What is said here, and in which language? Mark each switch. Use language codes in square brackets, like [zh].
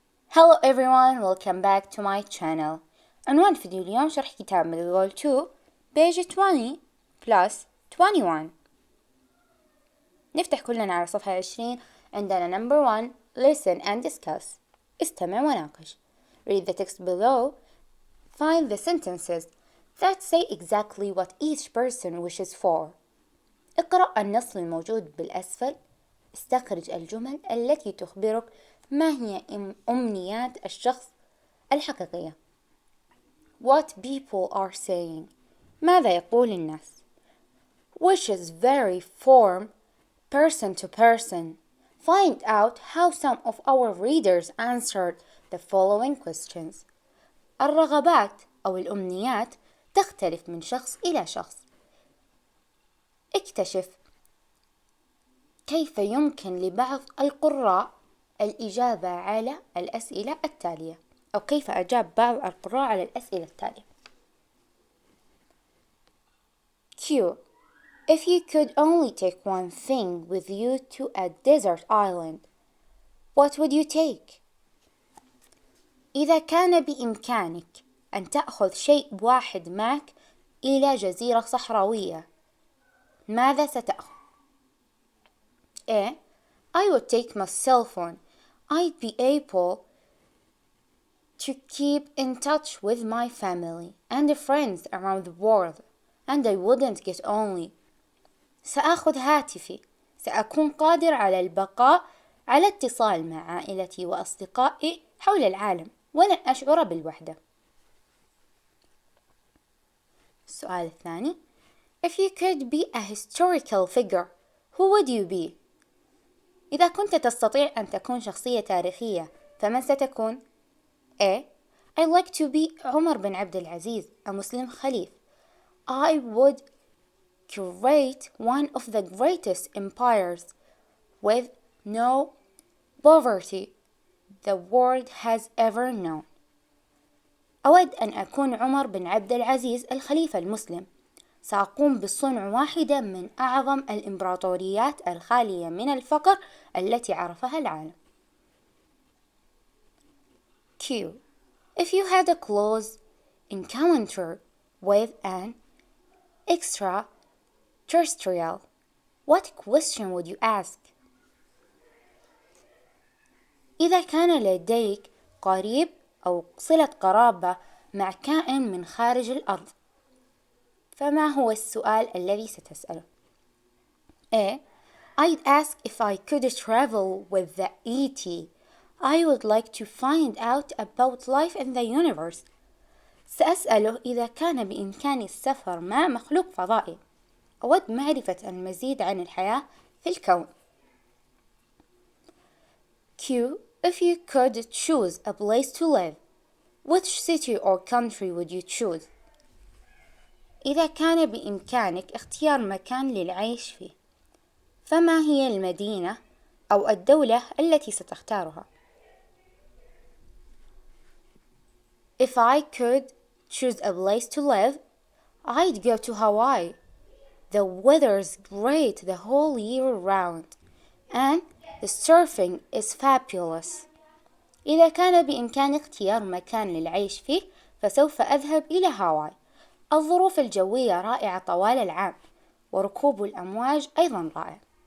[en] Hello everyone, welcome back to my channel. [ar] عنوان فيديو اليوم شرح كتاب من [en] Level 2 page 20 plus 21. [ar] نفتح كلنا على صفحة 20. عندنا [en] number 1 listen and discuss. [ar] استمع وناقش. [en] Read the text below. Find the sentences that say exactly what each person wishes for. [ar] اقرأ النص الموجود بالأسفل. استخرج الجمل التي تخبرك ما هي أمنيات الشخص الحقيقية. [en] What people are saying. [ar] ماذا يقول الناس. [en] Wishes vary from person to person. Find out how some of our readers answered the following questions. [ar] الرغبات أو الأمنيات تختلف من شخص إلى شخص. اكتشف كيف يمكن لبعض القراء الإجابة على الأسئلة التالية، أو كيف أجاب بعض القراء على الأسئلة التالية. [en] Q. If you could only take one thing with you to a desert island, what would you take? [ar] إذا كان بإمكانك أن تأخذ شيء واحد معك إلى جزيرة صحراوية، ماذا ستأخذ؟ A. [en] I would take my cell phone. I'd be able to keep in touch with my family and friends around the world, and I wouldn't get lonely. [ar] سأخذ هاتفي. سأكون قادر على البقاء على اتصال مع عائلتي وأصدقائي حول العالم ولن أشعر بالوحدة. السؤال الثاني. [en] If you could be a historical figure, who would you be? [ar] إذا كنت تستطيع أن تكون شخصية تاريخية فمن ستكون؟ A. [en] I'd like to be عمر بن عبد العزيز a Muslim Khalif. I would create one of the greatest empires with no poverty the world has ever known. [ar] أود أن أكون عمر بن عبد العزيز الخليفة المسلم. سأقوم بصنع واحدة من أعظم الإمبراطوريات الخالية من الفقر التي عرفها العالم. [en] Q. If you had a close encounter with an extraterrestrial, what question would you ask? [ar] إذا كان لديك قريب أو صلة قرابة مع كائن من خارج الأرض، فما هو السؤال الذي ستسأله؟ A. [en] I'd ask if I could travel with the ET. I would like to find out about life in the universe. [ar] سأسأله إذا كان بإمكاني السفر مع مخلوق فضائي. أود معرفة المزيد عن الحياة في الكون. [en] Q. If you could choose a place to live, which city or country would you choose? [ar] إذا كان بإمكانك اختيار مكان للعيش فيه، فما هي المدينة أو الدولة التي ستختارها؟ [en] If I could choose a place to live, I'd go to Hawaii. The weather's great the whole year round, and the surfing is fabulous. [ar] إذا كان بإمكاني اختيار مكان للعيش فيه، فسوف أذهب إلى هاواي. الظروف الجوية رائعة طوال العام، وركوب الأمواج أيضا رائع.